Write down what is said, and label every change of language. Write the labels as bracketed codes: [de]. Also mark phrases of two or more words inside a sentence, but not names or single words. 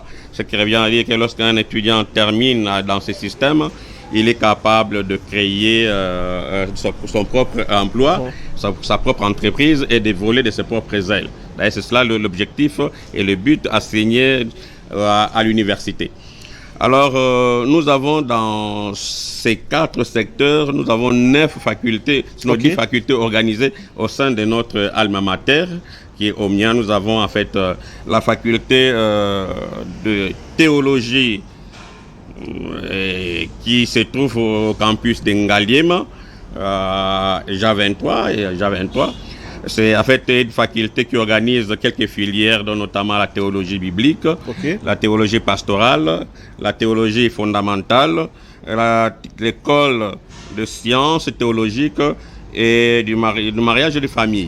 [fr] Ce qui revient à dire que lorsqu'un étudiant termine dans ce système, il est capable de créer son propre emploi, sa propre entreprise et de voler de ses propres ailes. C'est cela l'objectif et le but assigné à l'université. Alors, nous avons dans ces 4 secteurs, nous avons 9 facultés, sinon 10 facultés organisées au sein de notre [la] alma mater, [fr] qui est Omnia. Nous avons en fait la faculté de théologie qui se trouve au campus d'Ngaliem, JA23. C'est en fait une faculté qui organise quelques filières, dont notamment la théologie biblique, la théologie pastorale, la théologie fondamentale, l'école de sciences théologiques et du mariage et de famille.